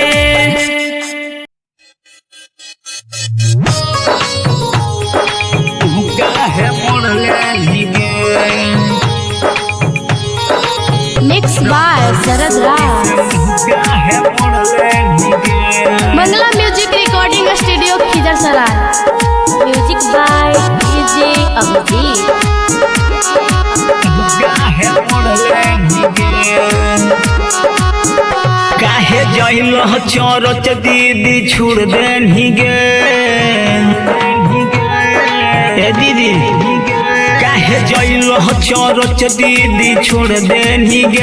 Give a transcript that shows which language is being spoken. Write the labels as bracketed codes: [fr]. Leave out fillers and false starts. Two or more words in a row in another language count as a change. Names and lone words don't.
[en] Mixed by Sarad Raj. Mangla Music Recording Studio Khijarsarai. music by DJ Abhijit. [mag] काहे जइल चरच दीदी छोड़ देनी गे। ए दीदी काहे जइल चरच दीदी छोड़ देनी गे।